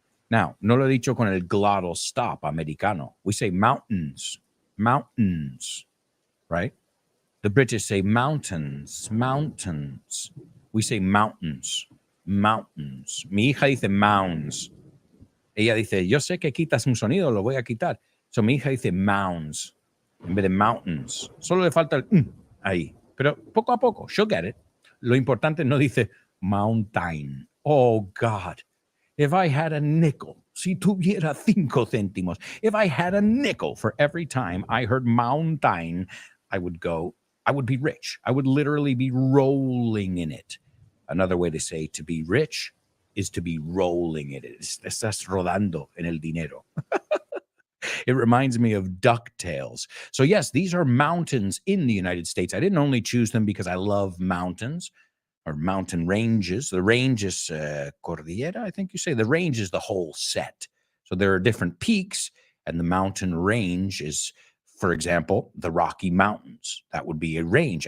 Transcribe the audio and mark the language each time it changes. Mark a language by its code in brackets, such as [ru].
[en] Now, [es] no lo he dicho con el glottal stop americano. [en] We say mountains, mountains, right? The British say mountains, mountains. We say mountains, mountains. [es] Mi hija dice mounds. Ella dice, yo sé que quitas un sonido, lo voy a quitar. [en] So [es] mi hija dice mounds en vez de mountains. Solo le falta el ahí. Pero poco a poco, [en] she'll get it. [es] Lo importante no dice mountain. [en] Oh, God. If I had a nickel, [es] si tuviera 5 céntimos, [en] if I had a nickel for every time I heard mountain, I would be rich. I would literally be rolling in it. Another way to say to be rich is to be rolling in it. [es] Estás rodando en el dinero. [en] It reminds me of DuckTales. So yes, these are mountains in the United States. I didn't only choose them because I love mountains or mountain ranges. The range is Cordillera, I think you say. The range is the whole set. So there are different peaks, and the mountain range is, for example, the Rocky Mountains. That would be a range.